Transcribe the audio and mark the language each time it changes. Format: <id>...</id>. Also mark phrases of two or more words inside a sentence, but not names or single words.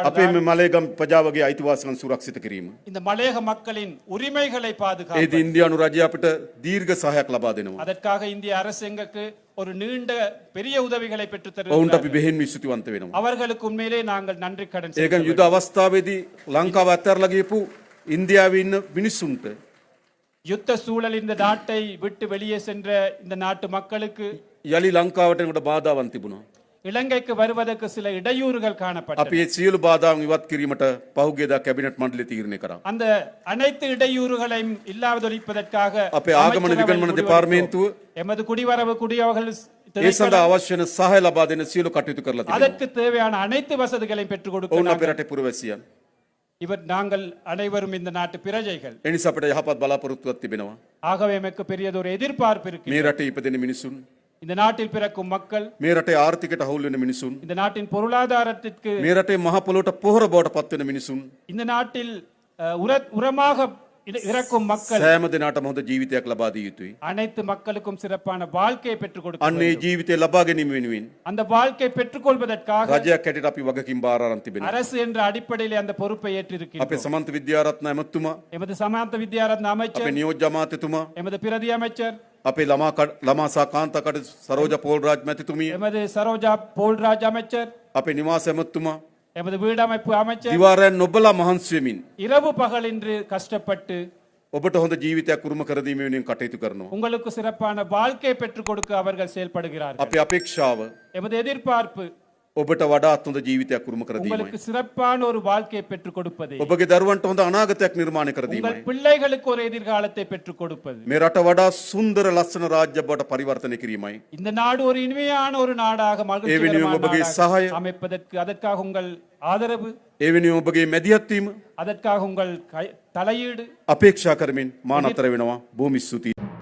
<si>අපේ මේ මලේගම් ප්‍රජාවගේ අයිතිවාසිකම් සුරක්ෂිත කිරීම.</si> <ta>இந்த மலையக மக்களின் உரிமைகளை</ta> <si>ඒදී</si> <ta>பாதுகாப்பு.</ta> <si>ඉන්දියානු රජය අපිට දීර්ඝ සහායක් ලබා දෙනවා.</si> <ta>அதற்காக இந்திய அரசு எங்களுக்கு ஒரு நீண்ட பெரிய உதவிகளை பெற்று</ta> <si>ඔවුන්ට අපි</si> <ta>தருகிறார்கள்.</ta> <si>බෙහෙන් විශ්තුතිවන්ත වෙනවා.</si> <ta>அவர்களுக்கு உண்மையிலே நாங்கள் நன்றி கடன்</ta> <si>ඒකන්</si> <ta>செலுத்த</ta> <si>යුද අවස්ථාවේදී ලංකාව අත්හැරලා ගියපු ඉන්දියාවේ ඉන්න මිනිස්සුන්ට</si> <ta>யுத்த சூழல் இந்த நாட்டை விட்டு வெளியே சென்ற இந்த நாட்டு மக்களுக்கு</ta> <si>යලි ලංකාවට එනකොට බාධාවන් තිබුණා.</si> <ta>இலங்கைக்கு வருவதற்கு சில இடையூறுகள்</ta> <si>අපි</si> <ta>காணப்பட்டன.</ta> <si>ඒ සියලු බාධාවන් ඉවත් කිරීමට පහුගියදා කැබිනට් මණ්ඩලය තීරණය කරා.</si> <ta>அந்த அனைத்து இடையூறுகளையும் இல்லாதொழிப்பதற்காக</ta> <si>අපේ ආගමන විගණන දෙපාර්තමේන්තුව</si> <ta>எமது குடிவரவு குடியவர்கள்</ta> <si>ඒ සඳහා අවශ්‍ය වෙන සහාය ලබා දෙන සියලු කටයුතු කරලා තිබෙනවා.</si> <ta>அதற்கு தேவையான அனைத்து வசதிகளையும் பெற்றுக் கொடுக்க</ta> <si>ඔවුන් අපේ</si> <ta>நாங்கள்</ta> <si>රටේ පුරවැසියන්.</si> <ta>இவர் நாங்கள் அனைவரும் இந்த நாட்டு பிரஜைகள்.</ta> <si>ඒ නිසා අපිට යහපත් බලාපොරොත්තුවක් තිබෙනවා.</si> <ta>ஆகவே எமக்கு பெரியதொரு எதிர்பார்ப்பு இருக்கு.</ta> <si>මේ රටේ ඉපදෙන මිනිසුන්,</si> <ta>இந்த நாட்டில் பிறக்கும் மக்கள்,</ta> <si>මේ රටේ ආර්ථිකයට හවුල් වෙන මිනිසුන්,</si> <ta>இந்த நாட்டின் பொருளாதாரத்திற்கு,</ta> <si>මේ රටේ මහ පොළොවට පොහොර බවට පත් වෙන මිනිසුන්</si> <ta>இந்த நாட்டில் உரமாக இறக்கும் மக்கள்</ta> <si>සෑම දිනකටම හොඳ ජීවිතයක් ලබා දිය යුතුයි.</si> <ta>அனைத்து மக்களுக்கும் சிறப்பான வாழ்க்கையை பெற்றுக் கொடுக்க</ta> <si>අන්න ඒ</si> <ta>வேண்டும்.</ta> <si>ජීවිතය ලබා ගැනීම වෙනුවෙන්</si> <ta>அந்த வாழ்க்கை பெற்றுக்கொள்வதற்காக</ta> <si>රජයක් හැටියට අපි වගකීම් බාර අරන් තිබෙනවා.</si> <ta>அரசு என்ற அடிப்படையில் அந்த பொறுப்பை</ta> <si>අපේ</si> <ta>ஏற்றிருக்கிறோம்.</ta> <si>සමන්ත විද්‍යාරත්න ඇමතුමා,</si> <ta>எமது சமாந்த வித்யாரத்ன</ta> <si>අපේ</si> <ta>அமைச்சர்,</ta> <si>නියෝජ්‍ය අමාත්‍යතුමා,</si> <ta>எமது பிரதி அமைச்சர்,</ta> <si>අපේ ළමා සහ කාන්තා කටයුතු සරෝජ පෝල්රාජ් මැතිතුමිය,</si> <ta>எமது சரோஜா போல்ராஜ் அமைச்சர்,</ta> <si>අපේ නිවාස ඇමතුමා</si> <ta>எமது வீடமைப்பு அமைச்சர்</ta> <si>දිවාරයන් නොබලා මහන්සි වෙමින්</si> <ta>இரவு பகலின்றி கஷ்டப்பட்டு</ta> <si>ඔබට හොඳ ජීවිතයක් උරුම කර දීම වෙනුවෙන් කටයුතු කරනවා.</si> <ta>உங்களுக்கு சிறப்பான வாழ்க்கையை பெற்றுக் கொடுக்க அவர்கள் செயல்படுகிறார்கள்.</ta> <si>අපේ අපේක්ෂාව</si> <ta>எமது எதிர்பார்ப்பு</ta> <si>ඔබට වඩාත් හොඳ ජීවිතයක් උරුම කර දීමයි.</si> <ta>உங்களுக்கு சிறப்பான ஒரு வாழ்க்கையை பெற்றுக் கொடுப்பது,</ta> <si>ඔබගේ දරුවන්ට හොඳ අනාගතයක් නිර්මාණය කර</si> <ta>உங்கள்</ta> <si>දීමයි.</si> <ta>பிள்ளைகளுக்கு ஒரு எதிர்காலத்தை பெற்றுக் கொடுப்பது,</ta> <si>මේ රට වඩා සුන්දර ලස්සන රාජ්‍ය බවට පරිවර්තනය කිරීමයි.</si> <ta>இந்த நாடு ஒரு இனிமையான ஒரு நாடாக</ta> <si>ඒ වෙනුවෙන් ඔබගේ</si> <ta>மகிழ்ச்சிகரமான</ta> <si>සහාය,</si> <ta>நாடாக அமைப்பதற்கு அதற்காக உங்கள் ஆதரவு,</ta> <si>ඒ වෙනුවෙන් ඔබගේ මැදිහත් වීම</si> <ta>அதற்காக உங்கள் தலையீடு</ta> <si>අපේක්ෂා කරමින් මා නතර වෙනවා. බොහොම ස්තුතියි.</si>